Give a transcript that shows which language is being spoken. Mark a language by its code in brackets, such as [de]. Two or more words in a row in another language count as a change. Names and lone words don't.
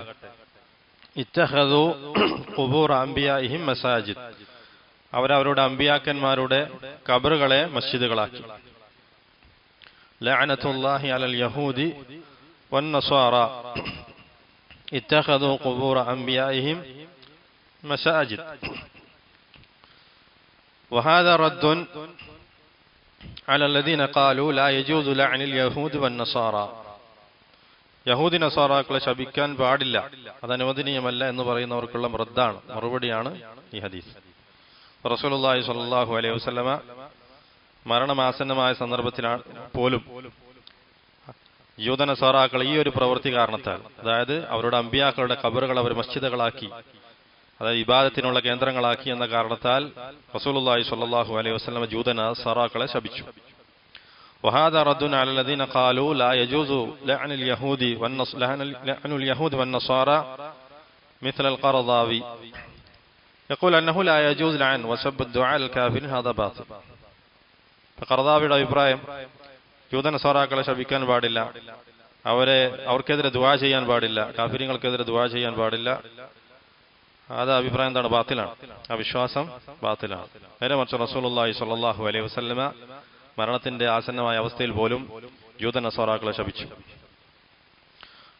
[ar] اتخذوا قبور أنبيائهم مساجد, [ml] അവരവരുടെ അമ്പിയാക്കന്മാരുടെ ഖബറുകളെ മസ്ജിദുകളാക്കി. [ar] لعنة الله على اليهود والنصارى اتخذوا قبور أنبيائهم مساجد. وهذا رد على الذين قالوا لا يجوز لعن اليهود والنصارى. [ml] യഹൂദി നസാറാക്കളെ ശപിക്കാൻ പാടില്ല, അത് അനുവദനീയമല്ല എന്ന് പറയുന്നവർക്കുള്ള മറുപടിയാണ് ഈ ഹദീസ്. [ar] رسول الله صلى الله عليه وسلم [ml] മരണമാസന്നമായ സന്ദർഭത്തിലാണ് പോലും യൂദ നസാറാക്കൾ ഈ ഒരു പ്രവൃത്തി കാരണത്താൽ, അതായത് അവരുടെ അമ്പിയാക്കളുടെ ഖബറുകൾ അവർ മസ്ജിദുകളാക്കി, അതായത് ഇബാദത്തിനുള്ള കേന്ദ്രങ്ങളാക്കി എന്ന കാരണത്താൽ [ar] رسول الله صلى الله عليه وسلم [ml] യൂദ നസാറാക്കളെ ശപിച്ചു. [ar] وهذا رد على الذين قالوا لا يجوز لعن اليهود والنصارى مثل القرضاوي يقول أنه لا يجوز لعن وسب الدعاء الكافرين هذا باطل. [ml] ഖർദാവിയുടെ അഭിപ്രായം യൂദ നസാറാക്കളെ ശപിക്കാൻ പാടില്ല, അവർക്കെതിരെ ദുആ ചെയ്യാൻ പാടില്ല, കാഫിര്യങ്ങൾക്കെതിരെ ദുആ ചെയ്യാൻ പാടില്ല. അത് അഭിപ്രായം എന്താണ്? ബാത്തിലാണ്, ആ വിശ്വാസം ബാത്തിലാണ്. നേരെ മറിച്ച് [ar] رسول الله صلى الله عليه وسلم [ml] മരണത്തിന്റെ ആസന്നമായ അവസ്ഥയിൽ പോലും യൂദ നസാറാക്കളെ ശപിച്ചു.